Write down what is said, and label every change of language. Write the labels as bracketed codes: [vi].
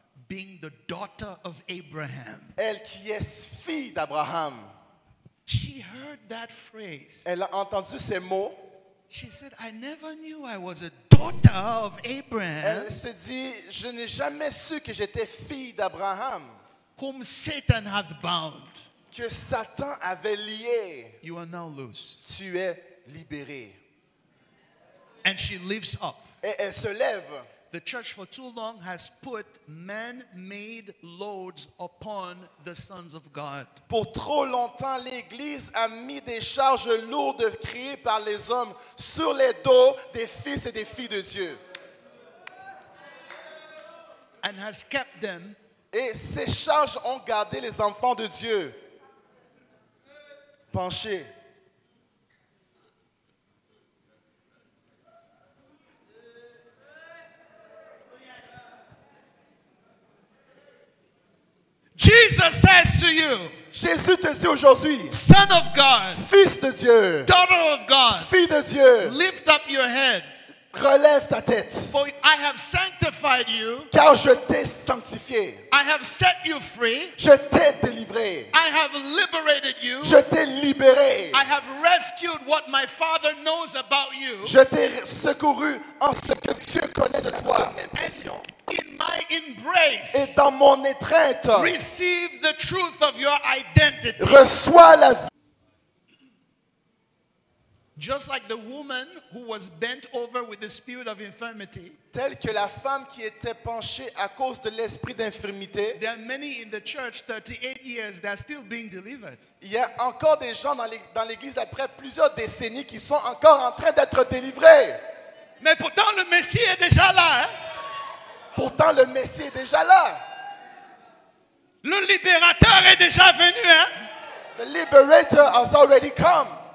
[en] being the daughter of Abraham, [fr] elle qui est fille d'Abraham, [en] she heard that phrase. [fr] elle a entendu ces mots. [en] She said, I never knew I was a daughter of Abraham, [fr] Elle se dit, je n'ai jamais su que j'étais fille d'Abraham, [en] whom Satan hath bound. [fr] que Satan avait lié. [en] You are now loose. [fr] Tu es libéré. [en] And she lifts up. [fr] Et elle se lève. [en] The church for too long has put man-made loads upon the sons of God. [fr] Pour trop longtemps, l'Église a mis des charges lourdes créées par les hommes sur les dos des fils et des filles de Dieu. [en] And has kept them [fr] Et ces charges ont gardé les enfants de Dieu penchés. [en] Jesus says to you, [fr] Jésus te dit aujourd'hui, [en] Son of God, [fr] fils de Dieu, [en] daughter of God, [fr] fille de Dieu, [en] lift up your head, [fr] relève ta tête, [en] for I have sanctified you, [fr] car je t'ai sanctifié, [en] I have set you free, [fr] je t'ai délivré, [en] I have liberated you, [fr] je t'ai libéré, [en] I have rescued what my Father knows about you, [fr] je t'ai secouru en ce que Dieu connaît de toi. [en] in my [fr] Et [en] embrace, [fr] dans mon étreinte, [en] receive the truth of your identity. [fr] reçois la vie. [en] Just like the woman who was bent over with the spirit of infirmity, [fr] Telle que la femme qui était penchée à cause de l'esprit d'infirmité, [en] there are many in the church, 38 years, that are still being delivered. [fr] il y a encore des gens dans l'église après plusieurs décennies qui sont encore en train d'être délivrés. Mais pourtant, le Messie est déjà là. Hein? Pourtant, le Messie est déjà là. Le libérateur est déjà venu. Hein? [en] The liberator has already come.